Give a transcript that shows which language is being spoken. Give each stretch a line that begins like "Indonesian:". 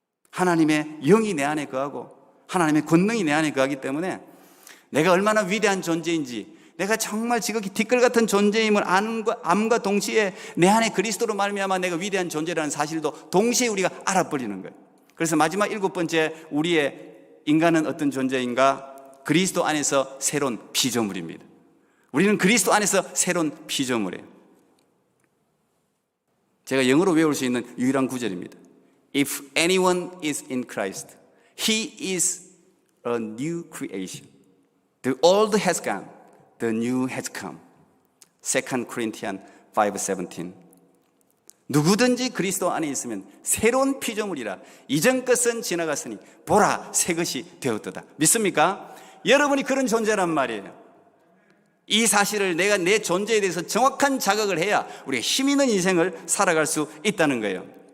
Korean: 하나님의 영이 내 안에 거하고 하나님의 권능이 내 안에 거하기 때문에 내가 얼마나 위대한 존재인지, 내가 정말 지극히 티끌 같은 존재임을 암과 동시에 내 안에 그리스도로 말미암아 내가 위대한 존재라는 사실도 동시에 우리가 알아버리는 거예요. 그래서 마지막 7번째, 우리의 인간은 어떤 존재인가? 그리스도 안에서 새로운 피조물입니다. 우리는 그리스도 안에서 새로운 피조물이에요. 제가 영어로 외울 수 있는 유일한 구절입니다.
English: If anyone is in Christ, he is a new creation. The old has gone, the new has come. 2 Corinthians 5:17.
Korean: 누구든지 그리스도 안에 있으면 새로운 피조물이라 이전 것은 지나갔으니 보라 새 것이 되었도다. 믿습니까? 여러분이 그런 존재란 말이에요. 이 사실을 내가 내 존재에 대해서 정확한 자각을 해야 우리가 힘 있는 인생을 살아갈 수 있다는 거예요.